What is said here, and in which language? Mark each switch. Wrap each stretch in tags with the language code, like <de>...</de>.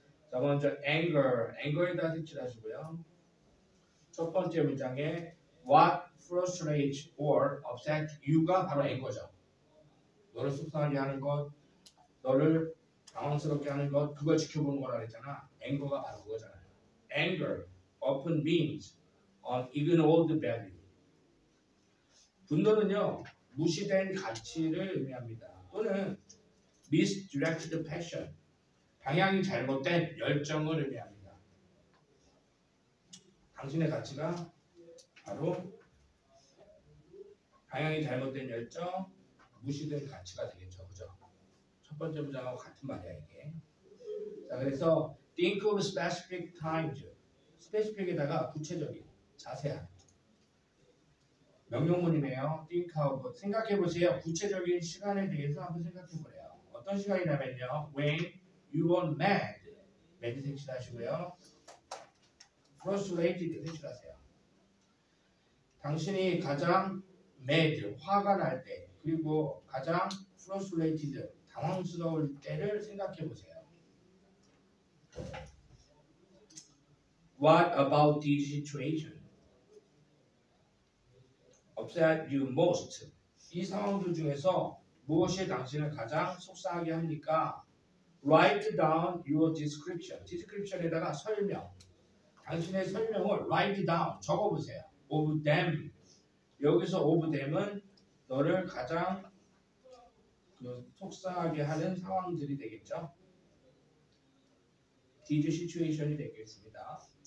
<ko>자, 먼저 anger에다 색칠하시고요. 첫 번째 문장에</ko> <en>what frustrates or upsets you</en> <ko>가 바로 anger죠. 너를 속상하게 하는 것, 너를 당황스럽게 하는 것, 그걸 지켜보는 거라 그랬잖아. anger가 바로 그거잖아요.</ko> <en>anger often means an ignored value.</en> <ko>분노는요, 무시된 가치를 의미합니다. 또는</ko> <en>misdirected passion,</en> <ko>방향이 잘못된 열정을 의미합니다. 당신의 가치가 바로 방향이 잘못된 열정, 무시된 가치가 되겠죠. 그죠? 첫 번째 문장하고 같은 말이야 이게. 자, 그래서</ko> <en>think of specific times.</en> <ko>specific에다가 구체적인, 자세한 명령문이네요.</ko> <en>think of</en> <ko>생각해 보세요. 구체적인 시간에 대해서 한번 생각해 보래요. 어떤 시간이냐면요.</ko> <en>when you were mad.</en> <ko>mad 색칠하시고요. frustrated 색칠하세요. 당신이 가장 mad, 화가 날 때, 그리고 가장 frustrated, 당황스러울 때를 생각해 보세요.</ko> <en>What about this situation? upset you most.</en> <ko>이 상황들 중에서 무엇이 당신을 가장 속상하게 합니까?</ko> <en>Write down your description.</en> <ko>description에다가 설명. 당신의 설명을</ko> <en>write down.</en> <ko>적어보세요.</ko> <en>of them.</en> <ko>여기서</ko> <en>of them</en> <ko>은 너를 가장 속상하게 하는 상황들이 되겠죠. This situation이 되겠습니다.</ko>